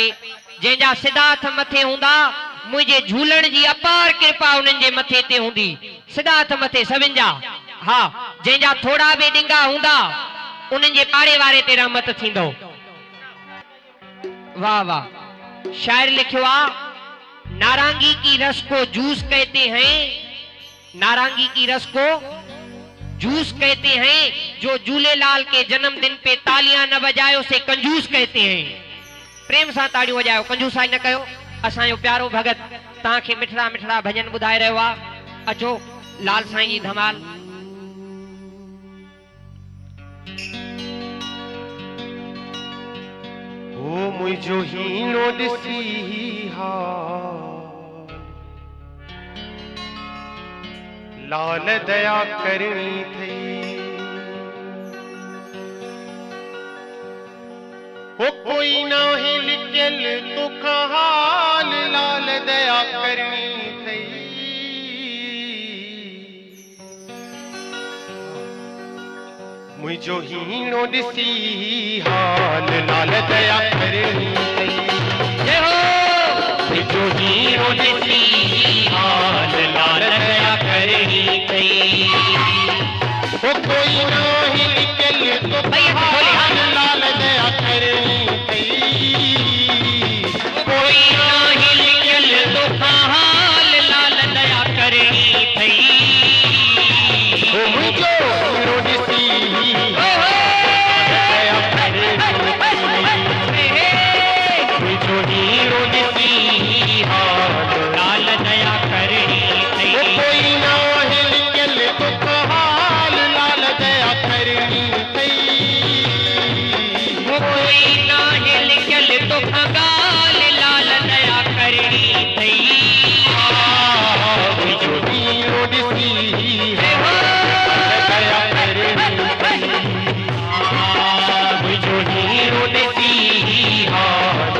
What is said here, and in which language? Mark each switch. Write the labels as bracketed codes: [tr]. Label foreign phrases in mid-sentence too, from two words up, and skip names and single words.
[sd] जंहिंजा सिधा हथ मथे हूंदा मुझे झूलण जी अपार कृपा उन्हनि जे मथे ते हूंदी। सिधा हथ मथे सभिनि जा। हा जंहिंजा थोड़ा बि डिंगा हूंदा उन्हनि जे पाड़े वारे ते रहमत थींदो। वाह वाह। शायर लिखियो आ, [hi] नारंगी की रस को जूस कहते हैं, नारंगी की रस को जूस कहते हैं। जो झूलेलाल के जन्मदिन पे तालियां न बजाए उसे कंजूस कहते हैं। [sd] प्रेम सां ताड़ियूं वजायो, कंजूसाई न कयो। असांजो प्यारो भगत तव्हांखे मिठड़ा मिठड़ा भजन ॿुधाए रहियो आहे। अचो लाल साईं जी धमाल। ओ मुझो हीनो ॾिसी हा लाल दया करनी थई। ओ कोई ना ही लिखल तुखा हाल लाल दया करनी थई। मुझो हीनो ॾिसी हाल लाल दया करनी थई। जय हो। मुझो हीनो ॾिसी हाल लाल दया करनी थई। ओ कोई ना ही लिखल तुखा हाल लाल दया करनी थई। कोई ना ही लिखल तुखा हाल लाल दया करनी थई। ओ मुझो हीनो ॾिसी दया करनी थई। मुझो हीनो ॾिसी हाल लाल दया करनी थई। ओ कोई ना ही लिखल तुखा हाल लाल दया करनी थई। कोई ना ही लिखल तुखा गाल लाल दया करनी थई। मुझो हीनो ॾिसी दया करनी थई। मुझो हीनो ॾिसी हाल